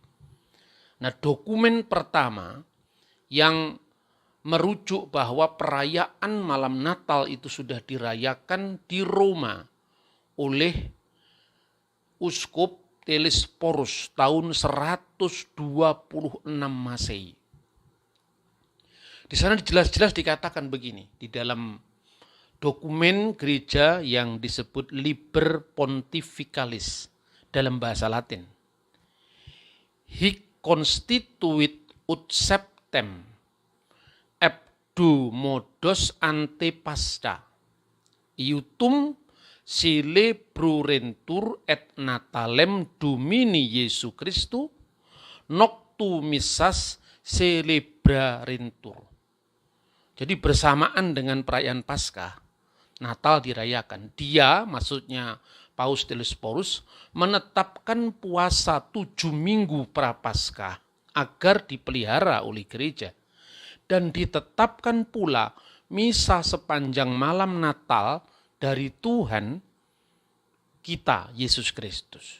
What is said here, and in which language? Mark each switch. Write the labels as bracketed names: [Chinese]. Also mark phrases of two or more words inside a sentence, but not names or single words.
[Indonesian] Nah, dokumen pertama yang merujuk bahwa perayaan malam Natal itu sudah dirayakan di Roma oleh Uskup Telesphorus tahun 126 Masehi. Di sana jelas-jelas dikatakan begini, di dalam dokumen gereja yang disebut Liber Pontificalis dalam bahasa Latin. [Latin] Hic constituit ut septem ebdu modos ante Pascha iutum celebrurentur et Natalem Domini Jesu Christu noctu missas celebrarentur. [Indonesian] Jadi bersamaan dengan perayaan Paskah, Natal dirayakan. Dia, maksudnya Paus Telesphorus, menetapkan puasa 7 minggu prapaskah agar dipelihara oleh gereja. Dan ditetapkan pula misa sepanjang malam Natal dari Tuhan kita, Yesus Kristus.